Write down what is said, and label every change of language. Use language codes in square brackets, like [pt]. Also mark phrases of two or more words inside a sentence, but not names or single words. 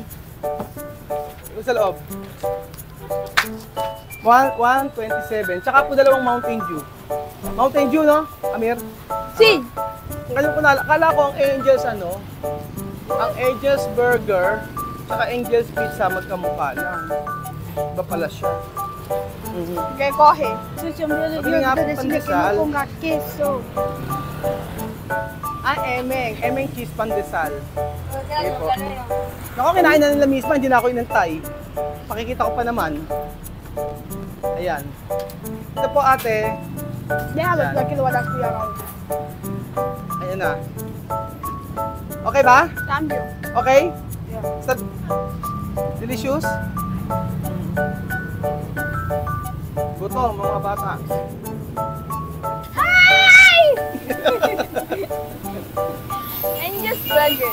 [tl] Yung sa loob. 127. Tsaka po dalawang Mountain Dew. Mountain Dew, no? Amir? [es] Si! [tl] Kala ko ang Angel's ang Angel's Burger, tsaka Angel's Pizza magkamukha lang. Iba pala siya. [es] ¿Qué coge? [tl] Sabi nga po pandesal. [es] queso. [tl] Emeng cheese pandesal. Okay po. Naku, kinain na nila mismo, hindi na ako inantay. Pakikita ko pa naman. Ayan. Ito po ate. [es] Déjalo, aquí lo van a cuidar. [tl] Ayan na. Okay ba? [es] Cambio. [en] Okay? Yeah. Delicious? [tl] Gutom, mga bata. [en] Hi! Angel's Burger.